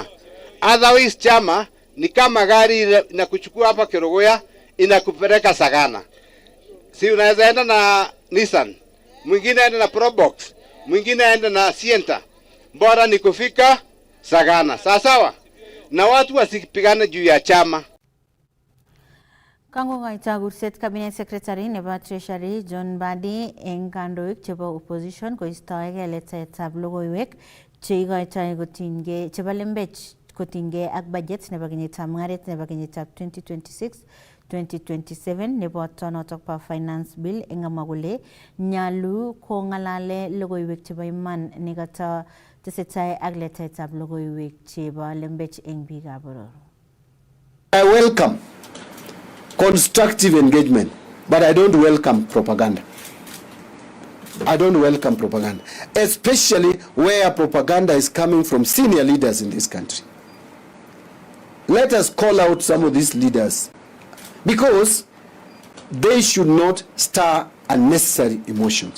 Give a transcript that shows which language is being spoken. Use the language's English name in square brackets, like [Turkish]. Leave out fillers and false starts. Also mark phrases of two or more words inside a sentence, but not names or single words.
[Swahili] Otherwise chama ni kama gari inakuchukua hapa Kerogoya inakupeleka Sagana. Si unaweza enda na Nissan, mwingine enda na Probox, mwingine enda na Sienta. Bora ni kufika Sagana. Sawa? Na watu wasipigane juu ya chama. [Kalenjin] Kango kaita gurset [English] Cabinet Secretary [Kalenjin] nebo Treasury John Badi eng kandoik chebo opposition koistoege letaetab logoiwek cheikoitoi kotinygei chebo lembech kotinygei ak budget nebo kenyitab mung'aret nebo kenyitab 2026-2027 nebo tonotok pa [English] finance bill [Kalenjin] eng amwa kole nyalu kong'alale logoiwek chebo iman nekata tesetai ak letetab logoiwek chebo lembech eng biikab boror. [English] I welcome constructive engagement, but I don't welcome propaganda. I don't welcome propaganda, especially where propaganda is coming from senior leaders in this country. Let us call out some of these leaders because they should not stir unnecessary emotions.